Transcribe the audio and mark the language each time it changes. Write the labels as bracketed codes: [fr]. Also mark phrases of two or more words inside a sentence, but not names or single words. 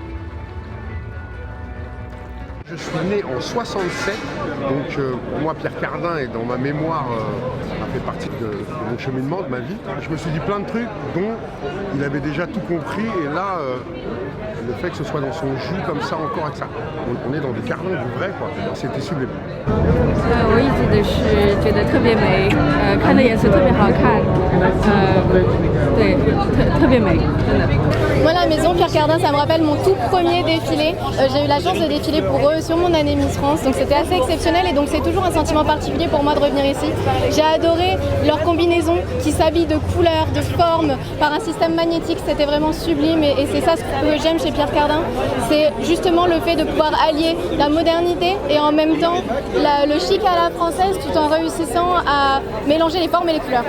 [fr] Je suis né en 67, donc pour moi Pierre Cardin est dans ma mémoire, a fait partie de mon cheminement, de ma vie. Je me suis dit plein de trucs dont il avait déjà tout compris et là, le fait que ce soit dans son jus comme ça encore avec ça, on est dans des Cardin du vrai quoi, c'était sublime. [zh] 我一直都是觉得特别美，看的颜色特别好看，对，特别美，真的。 [fr] Moi, la maison Pierre Cardin, ça me rappelle mon tout premier défilé. J'ai eu la chance de défiler pour eux sur mon année Miss France, donc c'était assez exceptionnel et donc c'est toujours un sentiment particulier pour moi de revenir ici. J'ai adoré leur combinaison qui s'habille de couleurs, de formes, par un système magnétique, c'était vraiment sublime et c'est ça ce que j'aime chez Pierre Cardin, c'est justement le fait de pouvoir allier la modernité et en même temps le chic à la française tout en réussissant à mélanger les formes et les couleurs.